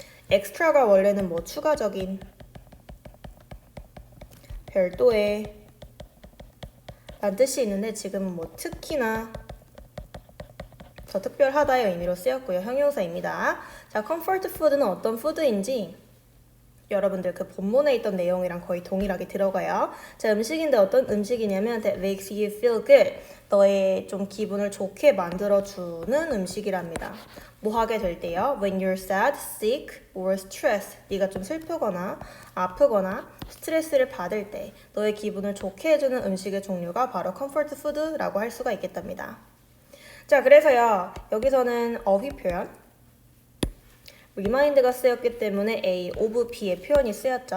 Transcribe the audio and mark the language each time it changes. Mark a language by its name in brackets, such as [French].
[Korean] extra가 원래는 뭐 추가적인, 별도의 라는 뜻이 있는데 지금은 뭐 특히나 더 특별하다의 의미로 쓰였고요. 형용사입니다. 자, comfort food는 어떤 푸드인지 여러분들 그 본문에 있던 내용이랑 거의 동일하게 들어가요. 자, 음식인데 어떤 음식이냐면 [English] that makes you feel good. [Korean] 너의 좀 기분을 좋게 만들어주는 음식이랍니다. 뭐 하게 될 때요? [English] When you're sad, sick, or stressed. [Korean] 네가 좀 슬프거나 아프거나 스트레스를 받을 때 너의 기분을 좋게 해주는 음식의 종류가 바로 comfort food라고 할 수가 있겠답니다. 자, 그래서요. 여기서는 어휘 표현 remind가 쓰였기 때문에 A of B의 표현이 쓰였죠.